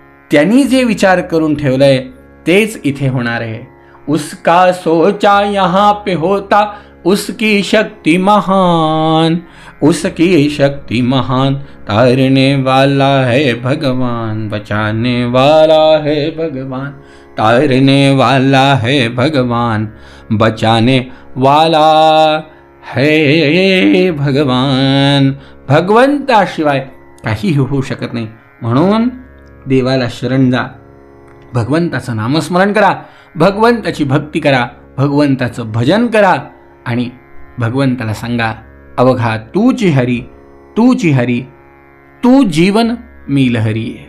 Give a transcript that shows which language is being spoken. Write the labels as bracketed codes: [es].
[mr] त्यांनी जे विचार करून ठेवलंय तेच इथे होणार आहे. [hi] उसका सोचा यहाँ पे होता, उसकी शक्ति महान, उसकी शक्ति महान. तारने वाला है भगवान, बचाने वाला है भगवान. तारने वाला है भगवान, बचाने वाला है भगवान. [mr] भगवंताशिवाय काहीही होऊ शकत नाही. म्हणून देवाला शरण जा, भगवंताचं नामस्मरण करा, भगवंताची भक्ती करा, भगवंताचं भजन करा आणि भगवंताला सांगा, अवघा तूची हरी, तूची हरी, तू जीवन मी लहरी.